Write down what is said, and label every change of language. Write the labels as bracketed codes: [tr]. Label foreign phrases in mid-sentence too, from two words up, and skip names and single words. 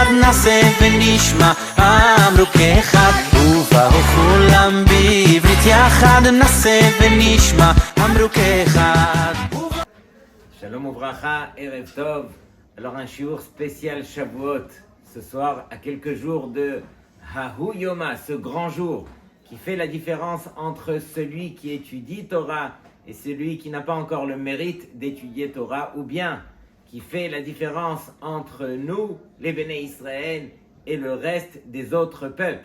[he] נעשה ונשמע אמרו כאחד ובאו כולם בעברית יחד נעשה ונשמע אמרו כאחד. שלום וברכה, ערב טוב. [fr] Alors un shiur spécial Shavuot, ce soir à quelques jours de [arc] ההוא יומא, [fr] ce grand jour qui fait la différence entre celui qui étudie Torah et celui qui n'a pas encore le mérite d'étudier Torah, ou bien qui fait la différence entre nous, les [he] בני ישראל, [fr] et le reste des autres peuples.